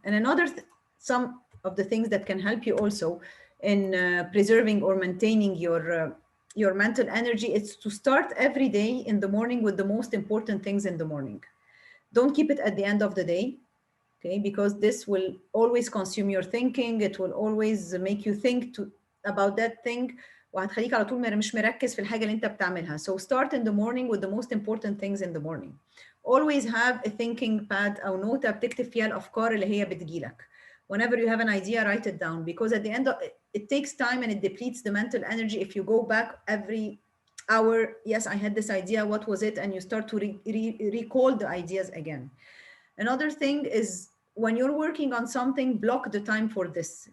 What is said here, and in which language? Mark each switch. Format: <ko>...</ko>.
<en>And some of the things that can help you also in preserving or maintaining your mental energy is to start every day in the morning with the most important things in the morning. Don't keep it at the end of the day, okay? Because this will always consume your thinking. It will always make you think about that thing.</en> <ar>وهتخليك على طول مش مركز في الحاجة اللي انت بتعملها.</ar> <en>So start in the morning with the most important things in the morning. Always have a thinking pad</en> <ar>أو نوتة بتكتب فيها الأفكار اللي هي بتجيلك.</ar> <en>Whenever you have an idea, write it down, because at the end of it takes time and it depletes the mental energy if you go back every hour. Yes, I had this idea. What was it? And you start to recall the ideas again. Another thing is, when you're working on something, block the time for this.</en>